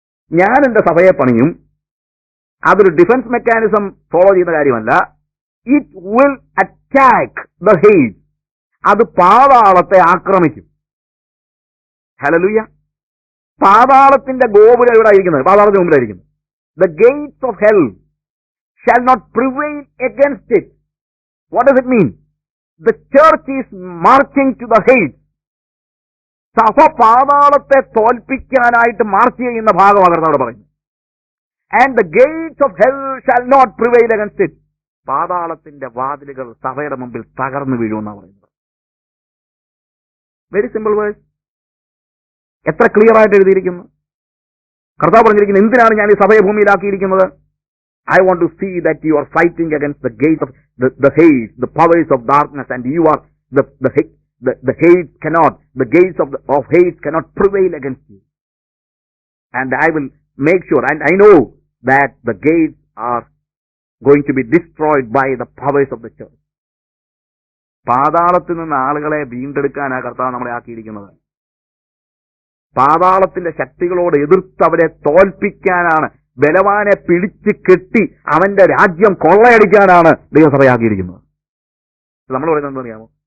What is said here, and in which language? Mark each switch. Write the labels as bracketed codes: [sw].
[ml] ഞാൻ എന്റെ സഭയെ പണിയും, അതൊരു ഡിഫൻസ് മെക്കാനിസം ഫോളോ ചെയ്യുന്ന കാര്യമല്ല. [en] It will attack the Hades. [ml] അത് പാതാളത്തെ ആക്രമിക്കും. [en] Hallelujah. [ml] പാതാളത്തിന്റെ ഗോപുരം ഇവിടെ ആയിരിക്കുന്നത്, പാതാളത്തിന് മുമ്പിലായിരിക്കുന്നത്. [en] The gates of hell shall not prevail against it. What does it mean? The church is marching to the heights. [ml] സഭ പാതാളത്തെ തോൽപ്പിക്കാനായിട്ട് മാർച്ച് ചെയ്യുന്ന ഭാഗമാണ് അവിടെ പറയുന്നത്. [en] And the gates of hell shall not prevail against it. [ml] പാതാളത്തിന്റെ വാതിലുകൾ സഭയുടെ മുമ്പിൽ തകർന്നു വീഴുമെന്നാണ് പറയുന്നത്. [en] Very simple verse. [ml] എത്ര ക്ലിയർ ആയിട്ട് എഴുതിയിരിക്കുന്നു. കർത്താവ് പറഞ്ഞിരിക്കുന്നത്, എന്തിനാണ് ഞാൻ ഈ സഭയെ ഭൂമിയിലാക്കിയിരിക്കുന്നത്? [en] I want to see that you are fighting against the gate of the hate, the powers of darkness, and you are the hate cannot, the gates of hate cannot prevail against you. And I will make sure, and I know that the gates are going to be destroyed by the powers of the church. [ml] പാതാളത്തിൽ നിന്ന് ആളുകളെ വീണ്ടെടുക്കാനാണ് കർത്താവ് നമ്മളെ ആക്കിയിരിക്കുന്നത്. പാതാളത്തിന്റെ ശക്തികളോട് എതിർത്ത് അവരെ തോൽപ്പിക്കാനാണ്, ബലവാനെ പിടിച്ച് കെട്ടി അവന്റെ രാജ്യം കൊള്ളയടിക്കാനാണ് ദൈവസഭയാക്കിയിരിക്കുന്നത്. നമ്മൾ പറയുന്നത് എന്താ അറിയാമോ?